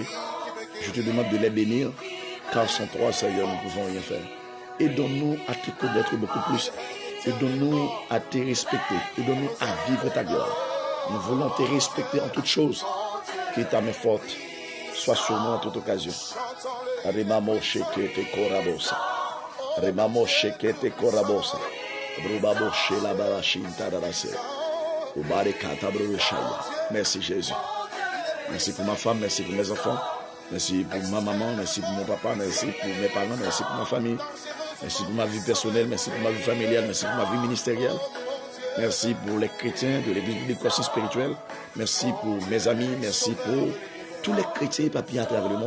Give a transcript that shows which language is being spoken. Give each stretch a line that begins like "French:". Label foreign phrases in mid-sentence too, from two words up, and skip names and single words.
French: Je te demande de les bénir, car sans toi, Seigneur, nous ne pouvons rien faire. Aidons-nous à te connaître beaucoup plus Aide-nous à te respecter. Aide-nous à vivre ta gloire. Nous voulons te respecter en toutes choses. Que ta main forte soit sur nous en toute occasion. Remamo shekete korabosa. Remamo shekete korabosa. Brubabo shela barashinta darase. Ubarekata brushaya. Merci Jésus. Merci pour ma femme, merci pour mes enfants. Merci pour ma maman, merci pour mon papa, merci pour mes parents, merci pour ma famille. Merci pour ma vie personnelle, merci pour ma vie familiale, merci pour ma vie ministérielle. Merci pour les chrétiens de l'église biblique Croissance spirituelle. Merci pour mes amis, merci pour tous les chrétiens papiers à travers le monde.